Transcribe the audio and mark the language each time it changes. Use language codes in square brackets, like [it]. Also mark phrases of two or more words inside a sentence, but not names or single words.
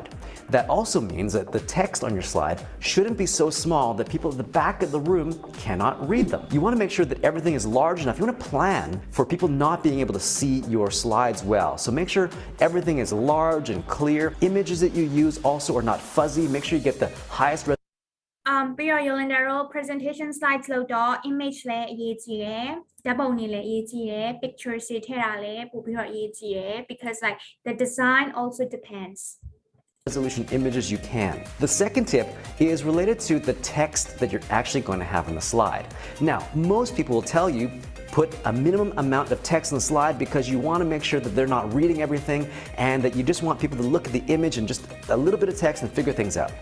[en] That also means that the text on your slide shouldn't be so small that people at the back of the room cannot read them. You want to make sure that everything is large enough. You want to plan for people not being able to see your slides well. So make sure everything is large and clear. Images that you use also are not fuzzy. Make sure you get the highest resolution. [my] ပြီးတော့ Yolanda တို့ [en] presentation slides [my] လို့တော့ image လည်းအရေးကြီးတယ်ဓာတ်ပုံတွေလည်းအရေးကြီးတယ် pictures တွေထည့်တာလည်းပို့ပြီးတော့အရေးကြီးတယ် [en] because like the design also depends. Resolution images you can. The second tip is related to the text that you're actually going to have on the slide. Now, most people will tell you put a minimum amount of text on the slide because you want to make sure that they're not reading everything and that you just want people to look at the image and just a little bit of text and figure things out.